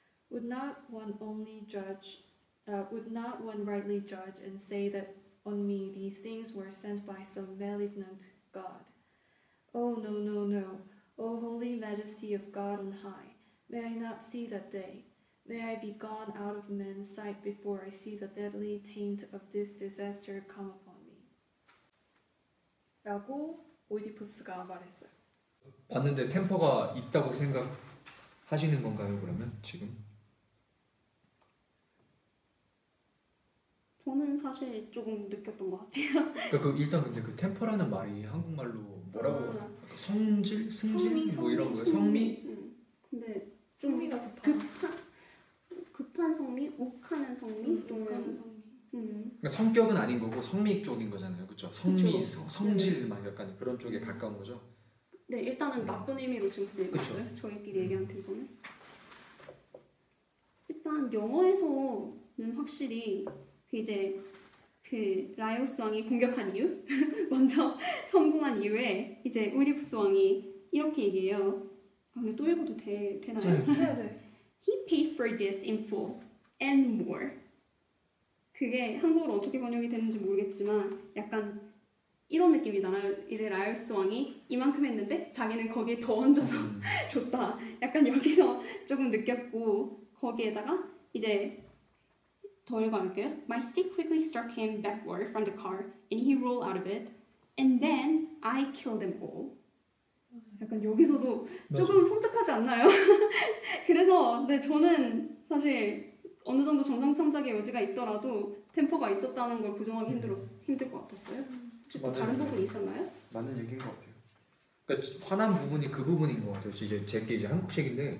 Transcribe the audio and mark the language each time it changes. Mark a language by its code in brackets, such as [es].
[en] Would not one rightly judge and say that on me these things were sent by some malignant god? Oh, no, no, no. O holy majesty of God on high, may I not see that day. May I be gone out of men's sight before I see the deadly taint of this disaster come upon me. [ko] 라고 오이디푸스가 말했어요. 봤는데 템퍼가 있다고 생각하시는 건가요, 그러면 지금? 저는 사실 조금 느꼈던 것 같아요. 그러니까 일단 근데 그 템퍼라는 말이 한국말로 뭐라고 성질, 승질 뭐 이런 거예요. 성미? 근데 좀 성미가 급한. 급한 성미, 욱하는 성미, 욱하는 성미. 그러니까 성격은 아닌 거고 성미 쪽인 거잖아요, 그렇죠? 성미, 그쵸. 성질 막 약간 그런 쪽에 가까운 거죠. 네, 일단은 나쁜 의미로 지금 쓰이고 그쵸. 있어요. 저희끼리 얘기한 템포는. 일단 영어에서는 확실히 그 라이오스 왕이 공격한 이유, 먼저 성공한 이후에 이제 오이디푸스 왕이 이렇게 얘기해요. 아, 근데 또 읽어도 되나요? 네. [en] He paid for this in full and more. [ko] 그게 한국어로 어떻게 번역이 되는지 모르겠지만 약간 이런 느낌이잖아요. 이제 라이오스 왕이 이만큼 했는데 자기는 거기에 더 얹어서 줬다. 약간 여기서 조금 느꼈고 거기에다가 이제 더 읽어볼게요. [en] My stick quickly struck him backward from the car and he rolled out of it. And then I killed them all. [ko] 약간 여기서도 조금 섬뜩하지 않나요? 그래서 네, 저는 사실 어느 정도 정상 참작의 여지가 있더라도 템포가 있었다는 걸 부정하기 힘들 것 같았어요. 혹시 또 다른 부분이 있었나요? 맞는 얘기인 것 같아요. 그러니까 화난 부분이 그 부분인 것 같아요. 이제 제게 이제 한국책인데